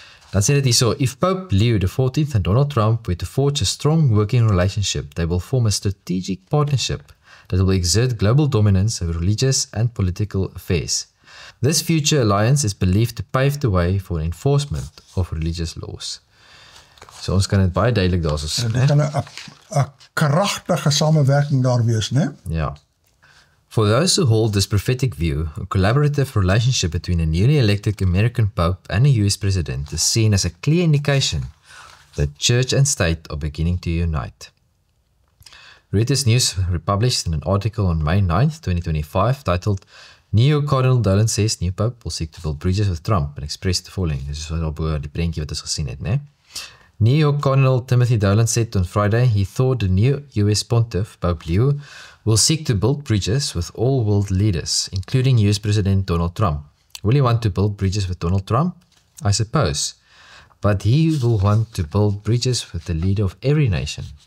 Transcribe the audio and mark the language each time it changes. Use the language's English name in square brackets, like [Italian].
[Afrikaans] Dan sê dit hier so, [English] if Pope Leo XIV and Donald Trump were to forge a strong working relationship, they will form a strategic partnership that will exert global dominance over religious and political affairs. This future alliance is believed to pave the way for enforcement of religious laws. [Afrikaans] So ons kan dit baie duidelik daar so sien. Dit kan 'n kragtige samewerking daar wees, né? Ja. [English] For those who hold this prophetic view, a collaborative relationship between a newly elected American Pope and a US President is seen as a clear indication that church and state are beginning to unite. Reuters News republished in an article on May 9th, 2025, titled New York Cardinal Dolan says new Pope will seek to build bridges with Trump and expressed the following. [Afrikaans] Dit is wat op die prentjie wat ons gesien het, né? [English] New York Cardinal Timothy Dolan said on Friday he thought the new US Pontiff, Pope Leo, will seek to build bridges with all world leaders, including US President Donald Trump. Will he want to build bridges with Donald Trump? I suppose. But he will want to build bridges with the leader of every nation.